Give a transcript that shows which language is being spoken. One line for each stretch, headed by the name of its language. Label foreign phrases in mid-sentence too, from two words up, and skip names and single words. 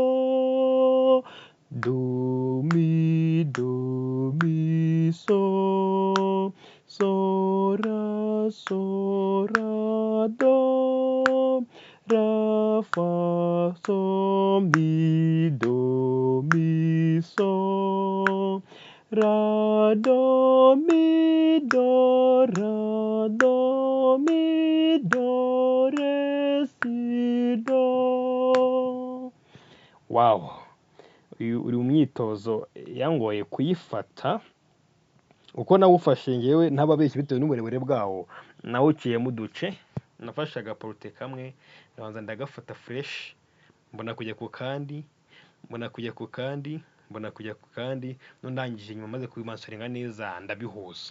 Kinyarwanda: do mi so ra do ra fa so mi do mi so ra do mi do ra do mi do re si do. Wow, uri mu myitozo yangoye kuyifata, uko nawufashe ngewe ntababeshye bitewe n'uburebure bwawo nawuciyemo uduce. Nafashe agaporote kamwe ndabanza ndagafata fresh, mbona kujya ku kandi, mbona kujya ku kandi, mbona kujya ku kandi, ndangije nyuma maze kubimansuringa neza ndabihuza.